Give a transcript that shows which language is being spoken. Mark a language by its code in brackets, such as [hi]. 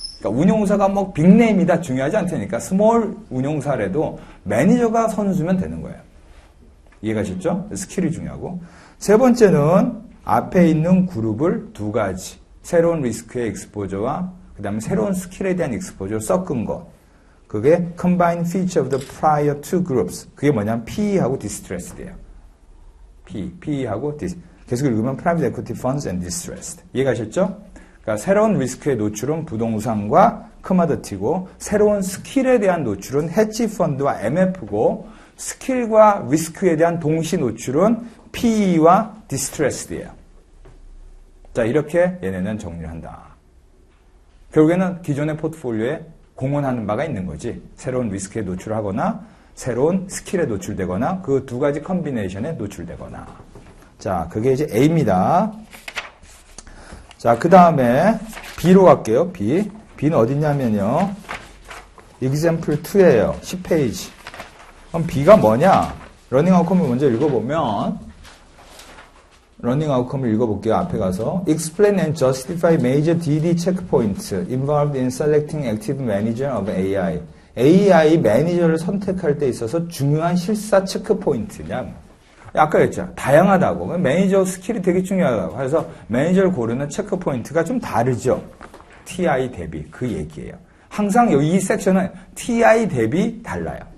[ko] 그러니까 운용사가 뭐 빅네임이다 중요하지 않다니까 스몰 운용사라도 매니저가 선수면 되는 거예요. 이해가셨죠? 스킬이 중요하고. 세 번째는 앞에 있는 그룹을 두 가지. 새로운 리스크의 익스포저와 그 다음에 새로운 스킬에 대한 익스포저를 섞은 것. [en] 그게 combined feature of the prior two groups. [ko] 그게 뭐냐면 PE하고 distressed예요. PE하고 계속 읽으면 [en] private equity funds and distressed. [ko] 이해가셨죠? 그러니까 새로운 리스크의 노출은 부동산과 커머더티고 새로운 스킬에 대한 노출은 헤지 펀드와 MF고 스킬과 리스크에 대한 동시 노출은 PE와 디스트레스드예요. 자, 이렇게 얘네는 정리를 한다. 결국에는 기존의 포트폴리오에 공헌하는 바가 있는 거지. 새로운 리스크에 노출하거나 새로운 스킬에 노출되거나 그 두 가지 컨비네이션에 노출되거나. 자, 그게 이제 A입니다. 자, 그 다음에 B로 갈게요. B는 어딨냐면요. example 2예요. 10페이지. 그럼 B가 뭐냐? 러닝 아웃컴을 먼저 읽어보면 러닝 아웃컴을 읽어볼게요. 앞에 가서 [en] Explain and justify major DD checkpoints involved in selecting active manager of AI. [ko] AI 매니저를 선택할 때 있어서 중요한 실사 체크포인트냐? 아까 했죠. 다양하다고. 매니저 스킬이 되게 중요하다고. 그래서 매니저를 고르는 체크포인트가 좀 다르죠. TI 대비 그 얘기예요. 항상 이 섹션은 TI 대비 달라요.